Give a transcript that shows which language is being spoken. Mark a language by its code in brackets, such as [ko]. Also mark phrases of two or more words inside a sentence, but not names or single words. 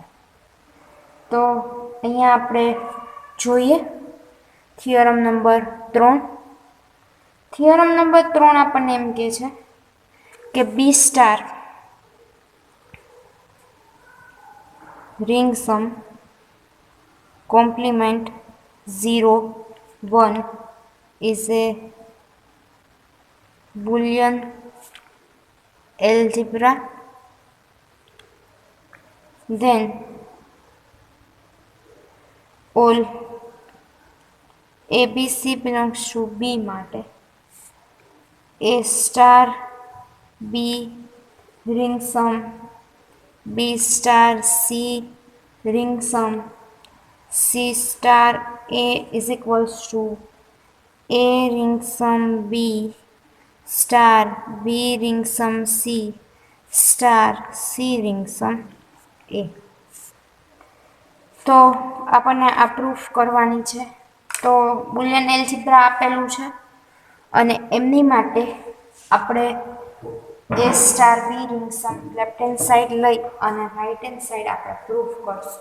[gu] તો અહીંયા આપણે જોઈએ [en] theorem number [gu] 3. [en] theorem number [gu] 3 આપણને એમ કહે છે કે [en] B star ring sum complement 0 1 is a Boolean algebra. Then all ABC belongs to B માટે A star B ring sum B star C ring sum C star A is equals to A ring sum B star B ring sum C star C ring sum A. [gu] તો આપણને આ પ્રૂફ કરવાની છે. તો [en] Boolean algebra [gu] આપેલું છે અને એમની માટે આપણે [en] A star B ring sum left hand side [gu] લઈ અને [en] right hand side [gu] આપણે પ્રૂફ કરશું.